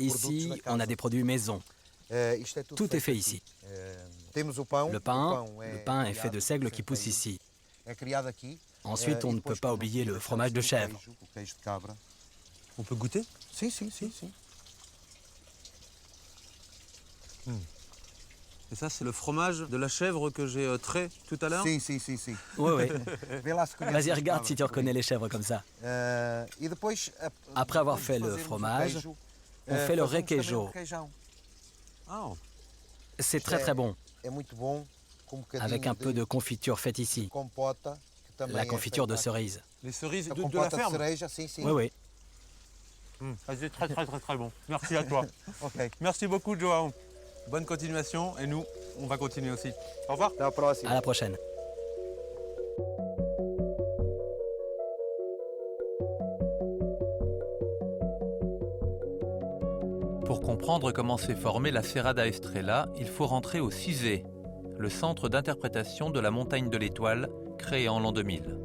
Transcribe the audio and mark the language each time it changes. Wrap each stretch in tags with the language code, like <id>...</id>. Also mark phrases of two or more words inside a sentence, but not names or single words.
<fr>ici,</fr> <pt>da</pt> <fr>on a</fr> <pt>casa.</pt> <fr>des produits maison.</fr> <pt>Isto é tudo</pt> <fr>Tout est fait</fr> <pt>feito</pt> <fr>ici.</fr> <pt>aqui. Temos o pão.</pt> <fr>Le pain est fait de seigle qui pousse ici.</fr> <pt>É criado aqui.</pt> <fr>Ensuite, on ne peut pas oublier le fromage de chèvre.</fr> <pt>O queijo de cabra.</pt> <fr>On peut goûter?</fr> <pt>Sim.</pt> <fr>Et ça, c'est le fromage de la chèvre que j'ai trait tout à l'heure?</fr> <pt>Sim.</pt> <fr>Oui.</fr> <pt>Vê lá se conhece</pt> <fr>Vas-y,</fr> <pt>o</pt> <fr>regarde</fr> <pt>cabra.</pt> <fr>si tu reconnais les chèvres comme ça.</fr> <pt>E depois,</pt> <fr>Après avoir</fr> <pt>depois</pt> <fr>fait</fr> <pt>de</pt> <fr>le</fr> <pt>fazermos o</pt> <fr>fromage,</fr> <pt>queijo,</pt> <fr>on fait le</fr> <pt>fazemos também requeijo. o requeijão. Ah,</pt> <fr>C'est très bon,</fr> <pt>É muito bom, com um bocadinho</pt> <fr>avec un peu de confiture faite ici.</fr> <pt>compota, que também</pt> <fr>La</fr> <pt>é</pt> <fr>confiture de</fr> <pt>feita</pt> <fr>cerise. les cerises</fr> <pt>aqui. A</pt> <fr>de la</fr> <pt>compota de</pt> <fr>ferme?</fr> <pt>cereja, sim.</pt> <fr>Oui. Ah, c'est très bon. Merci à toi. Ok. Merci beaucoup, João. Bonne continuation et nous, on va continuer aussi. Au revoir.</fr> <pt>Até à próxima.</pt> <fr>À la prochaine. Pour comprendre comment s'est formée la Serra da Estrela, il faut rentrer au CISE, le centre d'interprétation de la montagne de l'Étoile, créé en l'an 2000.</fr>